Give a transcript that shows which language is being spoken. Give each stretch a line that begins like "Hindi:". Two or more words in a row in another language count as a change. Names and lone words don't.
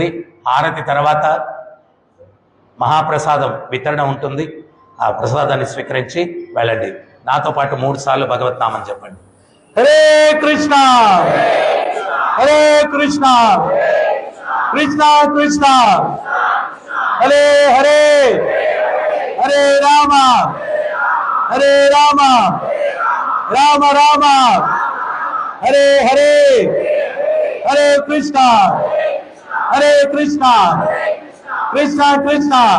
Telugu: హారతి తర్వాత మహాప్రసాదం వితరణ ఉంటుంది. ఆ ప్రసాదాన్ని స్వీకరించి వెళ్ళండి. నాతో పాటు 3 సార్లు భగవత్ నామం చెప్పండి.
Sanskrit: హరే కృష్ణ హరే కృష్ణ కృష్ణ కృష్ణ హరే హరే హరే రామ హరే రామ రామ రామ హరే హరే హరే కృష్ణ హరే కృష్ణ కృష్ణ కృష్ణ